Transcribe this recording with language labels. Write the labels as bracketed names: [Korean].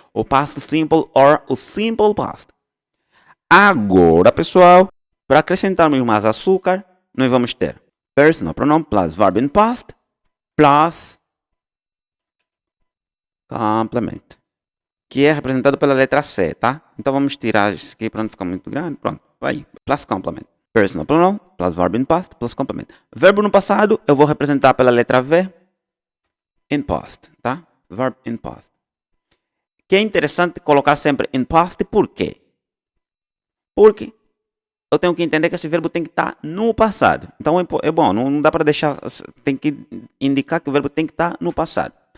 [Portuguese] O past simple or o simple past. Agora, pessoal, para acrescentarmos mais açúcar, nós vamos ter [English] personal pronoun plus verb in past plus complement, [Portuguese] que é representado pela letra C, tá? Então vamos tirar isso aqui para não ficar muito grande. Pronto, aí, [English] plus complement. Personal pronoun plus verb in past plus complement. [Portuguese] Verbo no passado eu vou representar pela letra [English] V in past, [Portuguese] tá? [English] Verb in past. [Portuguese] Que é interessante colocar sempre [English] in past, [Portuguese] por quê? Porque eu tenho que entender que esse verbo tem que estar no passado. Então é bom, não dá para deixar, tem que indicar que o verbo tem que estar no passado.